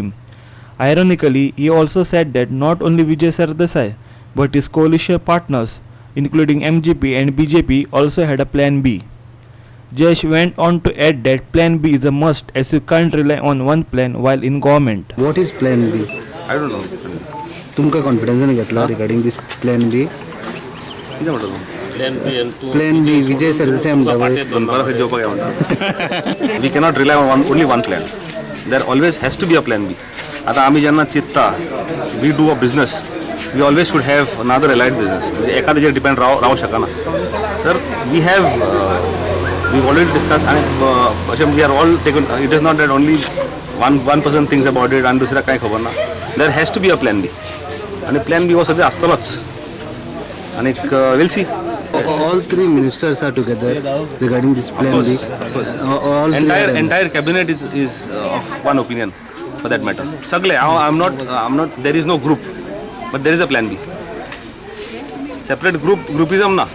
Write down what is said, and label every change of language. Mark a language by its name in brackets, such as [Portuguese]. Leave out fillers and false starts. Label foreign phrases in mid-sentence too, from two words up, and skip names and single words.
[English] Ironically, he also said that not only Vijay Sardesai but his coalition partners including MGP and BJP also had a Plan B. Jayesh went on to add that Plan B is a must as you can't rely on one plan while in government. What is Plan B? I don't know. [Konkani] तुमका confidence नहीं घेतला [English] regarding this Plan B? [Konkani] Plan B विजय सरदेसाई म्हणटा. [English] We cannot rely on only one plan. There always has to be a Plan B. [Konkani] आता आम्ही ज्यांना चित्ता [English] we do a business we always should have another allied business. [Konkani] एका ताजेर डिपेंड रावू शकना. [English] तर we have we've already discussed and we are all taken. It is not that only one person thinks about it and [Konkani] दुसऱ्या काय खबर ना. [English] There has to be a plan B. [Konkani] आणि plan B हो सध्या असतोच. [English] आणि we'll see. All three ministers are together regarding this plan B. All entire cabinet is of one opinion for that matter. Sagle, I'm not. There is no group, but there is a plan B. Separate groupism na.